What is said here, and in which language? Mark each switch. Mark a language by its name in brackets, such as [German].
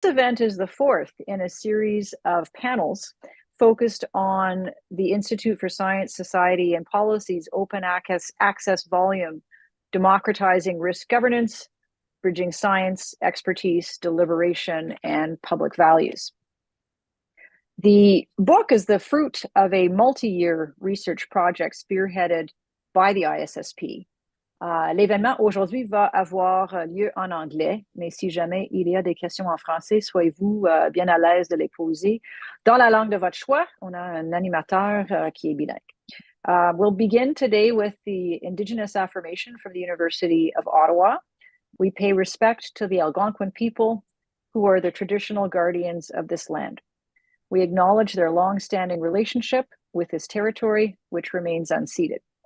[English] This event is the fourth in a series of panels focused on the Institute for Science, Society, and Policy's open access volume, democratizing risk governance, bridging science, expertise, deliberation, and public values. The book is the fruit of a multi-year research project spearheaded by the ISSP. [French] L'événement aujourd'hui va avoir lieu en anglais, mais si jamais il y a des questions en français, soyez-vous bien à l'aise de les poser dans la langue de votre choix. On a un animateur qui est bilingue. [English] We'll begin today with the Indigenous affirmation from the University of Ottawa. We pay respect to the Algonquin people, who are the traditional guardians of this land. We acknowledge their long-standing relationship with this territory, which remains unceded.